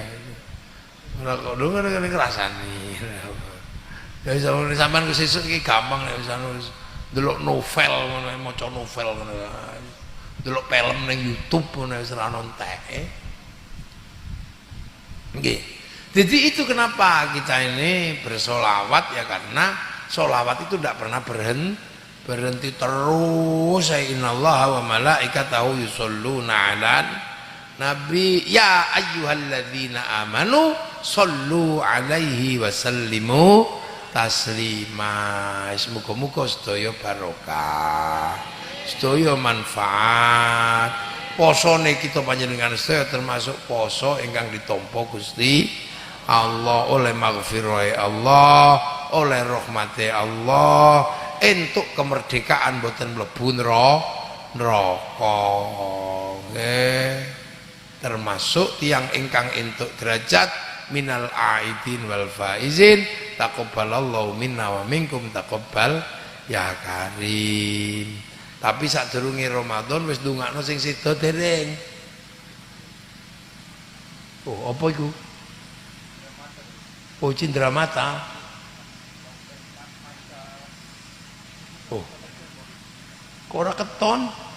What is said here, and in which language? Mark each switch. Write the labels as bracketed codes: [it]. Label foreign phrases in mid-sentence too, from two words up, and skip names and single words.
[jv] Ora kok ngono ngrasani. Ya sampean kesesuk iki gampang nek wis delok novel ngono maca novel ngono. Delok film ning YouTube ngono wis ora ono enteke. Nggih. [id] Jadi itu kenapa kita ini bersolawat ya, karena solawat itu tidak pernah berhenti terus. [ar] إن الله وملائكته يصلون على النبي يا أيها الذين آمنوا صلوا عليه وسلموا تسليما. [jv] Muga-muga sedaya barokah, sedaya manfaat. Posone kita panjenengan sedaya termasuk poso ingkang ditampa Gusti Allah, oleh [ar] مغفرة الله, [jv] oleh [ar] رحمة الله, [jv] entuk kemerdekaan boten mlebu neraka. Nggih, termasuk tiang ingkang entuk derajat [ar] من العائدين والفائزين. تقبل الله منا ومنكم تقبل يا كريم. [jv] Tapi sadurunge Ramadan wis ndongakno sing sedo dereng. Oh, apa iku? Oh, cindramata. Oh, kok ora keton?